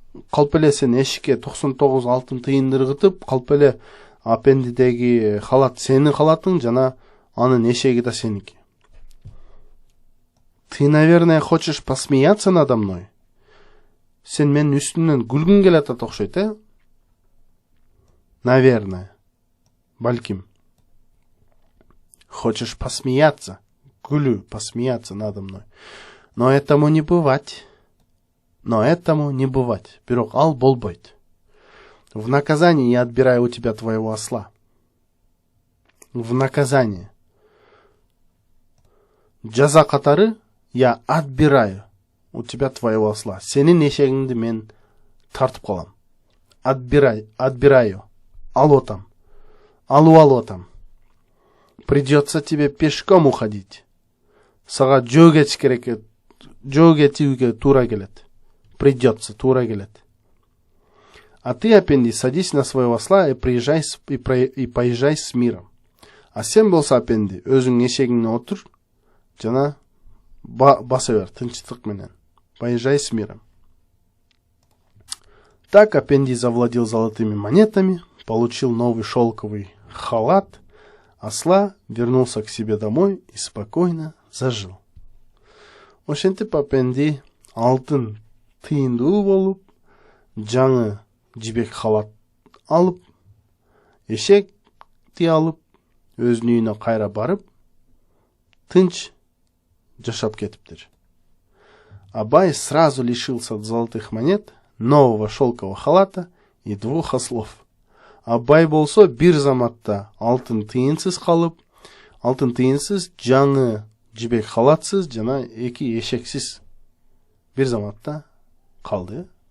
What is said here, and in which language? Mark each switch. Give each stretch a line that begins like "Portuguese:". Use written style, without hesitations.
Kyrgyz: Калпеле сен эшикке 99 алтын тыйын ыргытып, калпеле Апендидеги халат сенин халатың, жана анын эшеги да сеники.
Russian: Ты, наверное, хочешь посмеяться надо мной?
Kyrgyz: Сен менин үстүмдөн күлгүң келет окшойт,
Russian: Наверное.
Kyrgyz: Балким.
Russian: Хочешь посмеяться? Посмеяться надо мной. Но этому не бывать.
Kyrgyz: Бирок ал болбойт.
Russian: В наказание я отбираю у тебя твоего осла. В наказание.
Kyrgyz: Жаза катары
Russian: я отбираю у тебя твоего осла.
Kyrgyz: Сенин эшегиңди мен тартып калам.
Russian: Отбираю.
Kyrgyz: Алып атам.
Russian: Придется тебе пешком уходить.
Kyrgyz: Сага жөө кетүүгө туура келет.
Russian: Придется,
Kyrgyz: туура келет.
Russian: А ты, Апенди, садись на своего осла и поезжай с миром.
Kyrgyz: А сен болсо, Апенди, өзүң эшегиңне отур, жана баса бер, тынчтык менен.
Russian: Поезжай с миром. Так Апенди завладел золотыми монетами, получил новый шелковый халат, осла, вернулся к себе домой и спокойно зажил.
Kyrgyz: Ошентип Апенди алтын тыйындуу болуп, жаңы жибек халат алып, эшекти алып, өзүнүн үйүнө кайра барып, тынч жашап кетиптир.
Russian: А Бай сразу лишился золотых монет, нового шелкового халата и 2 ослов.
Kyrgyz: А Бай болсо бир заматта алтын тыйынсыз калып, жаңы жибек халатсыз жана 2 эшексиз бир заматта калды.